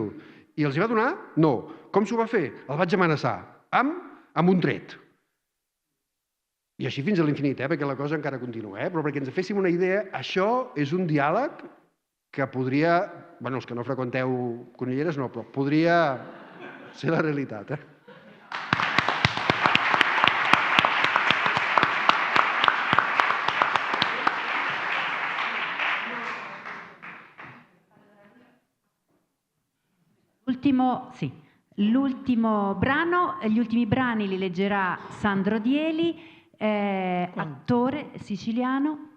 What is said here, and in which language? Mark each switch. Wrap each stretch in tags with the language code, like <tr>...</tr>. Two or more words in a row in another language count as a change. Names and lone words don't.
<ca>I els hi va donar? No. Com s'ho va fer? El vaig amenaçar. Amb un tret. I així fins a l'infinit, perquè la cosa encara continua. Però perquè ens féssim una idea, això és un diàleg que podria... Bueno, els que no freqüenteu Conilleres no, però podria ser la realitat.</ca> <it>L'ultimo brano, gli ultimi brani li leggerà Sandro Dieli, attore siciliano.</it>